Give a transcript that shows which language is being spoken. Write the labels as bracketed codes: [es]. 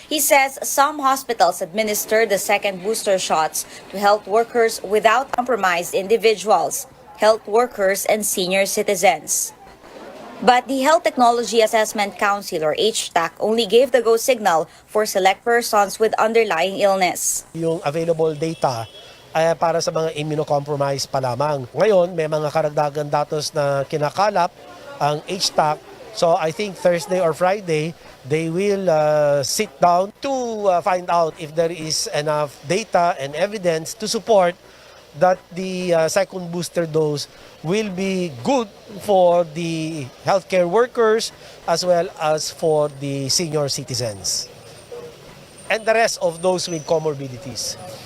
[en] He says some hospitals administer the second booster shots to health workers without compromised individuals, health workers, and senior citizens. But the Health Technology Assessment Council or HTAC only gave the go signal for select persons with underlying illness. [tl] Yung available data ay para sa mga immunocompromised pa lamang. Ngayon, may mga karagdagan datos na kinakalap ang HTAC. [en] So I think Thursday or Friday, they will sit down to find out if there is enough data and evidence to support that the second booster dose will be good for the healthcare workers as well as for the senior citizens and the rest of those with comorbidities.